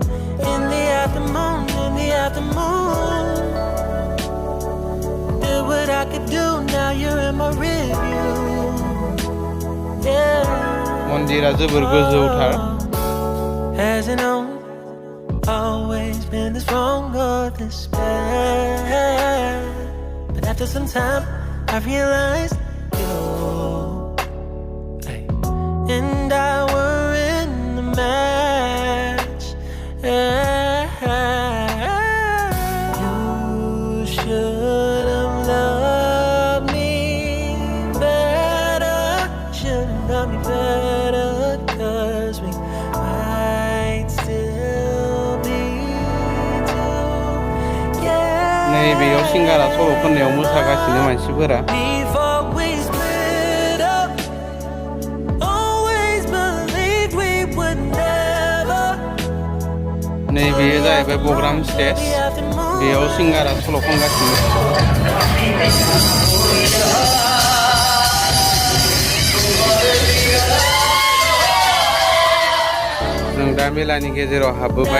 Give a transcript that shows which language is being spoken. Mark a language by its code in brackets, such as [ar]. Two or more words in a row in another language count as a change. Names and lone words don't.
[brx] मन्दिरा जोबोर गोजौथार। [en] Always been this wrong or this bad, but after some time I realized you and I were in the match. You should have loved me better, should have loved me better, 'cause we might still be together. [brx] नैबेयाव सिंगारा सल' खननायाव मोसागासिनो मानसिफोरा। नैबेयो जाहैबाय [en] program stage. [brx] बेयाव सिंगारा सल' खनगासिनो। जों दा मेलानि गेजेराव हाबबोबाय।